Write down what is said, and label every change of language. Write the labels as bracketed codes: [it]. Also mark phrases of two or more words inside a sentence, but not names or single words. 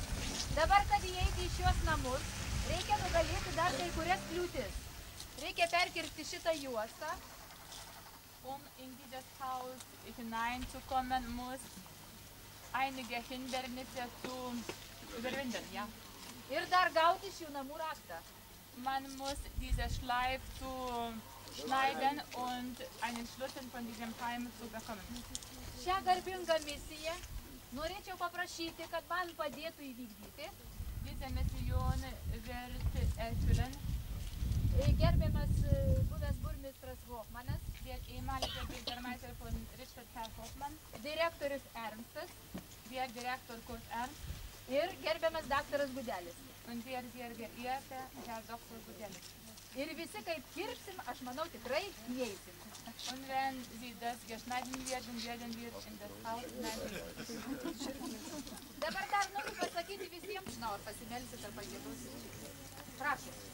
[lt] Dabar, kad įeiti į šiuos namus, reikia nugalėti dar kai kurias kliūtis. Reikia perkirpti šitą juostą. [de] In dieses Haus hineinzukommen, muss einige Hindernisse zu überwinden, ja. [lt] Ir dar gauti šių namų raktą. [de] Man muss diese Schleif zu schneiden und einen Schlüssel von diesem Heim zu bekommen. [lt] Šią garbingą misiją norėčiau paprašyti, kad man padėtų įvykdyti. [de] Diese Mission wird erfüllen [lt] Gerbiamas buvęs burmistras Hoffmanas, [de] der ehemalige Bürgermeister von Rittstadt, Herr Hoffmann, [lt] direktorius Ernstas [de] der Direktor Kurt Ernst [lt] ir gerbiamas daktaras Gudelis. [de] und der sehr geehrte Herr Dr. Gudelis. [lt] Ir visi kaip kirpsim, aš manau tikrai įeisim. [de] Und wenn Sie das geschneiden werden, werden wir in das Haus hineingehen. [lt] Dabar dar noriu pasakyti visiems, na, ar pasimelsit ar pagėdusit. Prašau.